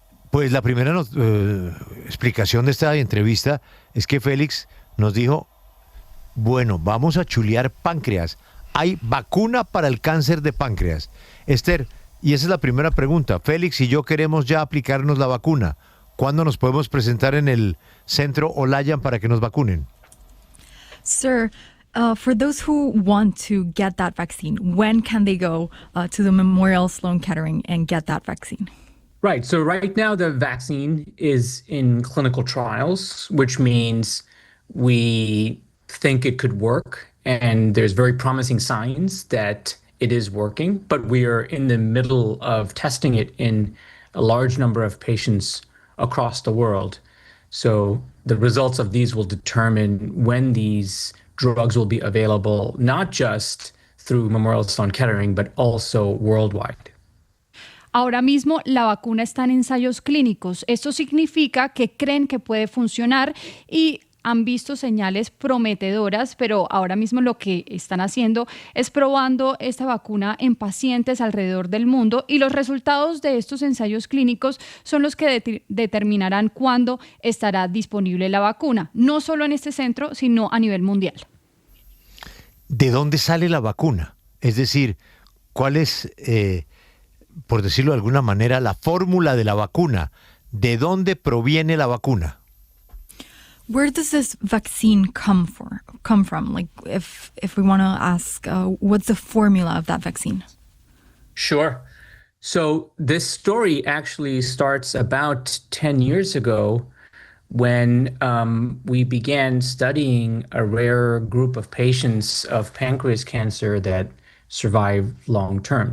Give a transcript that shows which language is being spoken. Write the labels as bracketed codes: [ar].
[es] Pues la primera explicación de esta entrevista es que Félix nos dijo, bueno, vamos a chulear páncreas. Hay vacuna para el cáncer de páncreas. Esther, y esa es la primera pregunta. Félix y yo queremos ya aplicarnos la vacuna. ¿Cuándo nos podemos presentar en el centro Olayan para que nos vacunen? [en] Sir, for those who want to get that vaccine, when can they go to the Memorial Sloan Kettering and get that vaccine? Right. So right now the vaccine is in clinical trials, which means we think it could work. And there's very promising signs that it is working, but we are in the middle of testing it in a large number of patients across the world. So the results of these will determine when these drugs will be available, not just through Memorial Sloan Kettering, but also worldwide. [es] Ahora mismo la vacuna está en ensayos clínicos. Esto significa que creen que puede funcionar y han visto señales prometedoras, pero ahora mismo lo que están haciendo es probando esta vacuna en pacientes alrededor del mundo y los resultados de estos ensayos clínicos son los que determinarán cuándo estará disponible la vacuna, no solo en este centro, sino a nivel mundial. ¿De dónde sale la vacuna? Es decir, ¿cuál es, por decirlo de alguna manera, la fórmula de la vacuna? ¿De dónde proviene la vacuna? [en] Where does this vaccine come from? Like, if we want to ask, what's the formula of that vaccine? Sure. So this story actually starts about 10 years ago when we began studying a rare group of patients of pancreas cancer that survive long term.